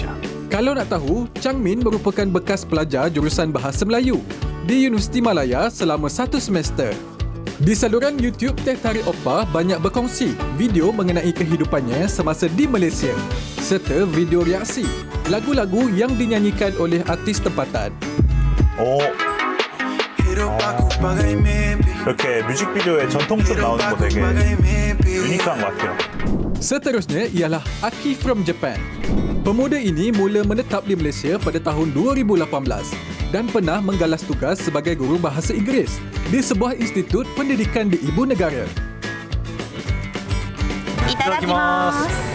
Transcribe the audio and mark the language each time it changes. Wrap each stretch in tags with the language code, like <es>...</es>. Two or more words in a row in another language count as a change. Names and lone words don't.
<ms>Kalau nak tahu, Chang Min merupakan bekas pelajar jurusan Bahasa Melayu di Universiti Malaya selama 1 semester. Di saluran YouTube Teh Tarik Oppa banyak berkongsi video mengenai kehidupannya semasa di Malaysia serta video reaksi lagu-lagu yang dinyanyikan oleh artis tempatan.</ms> <ko>이렇게 뮤직비디오에 전통적 나오는 거 되게 유니크한 것 같아요.</ko> <ms>Seterusnya ialah Aki from Japan. Pemuda ini mula menetap di Malaysia pada tahun 2018 dan pernah menggalas tugas sebagai guru bahasa Inggeris di sebuah institut pendidikan di ibu negara.</ms> <ja>Itadakimasu.</ja>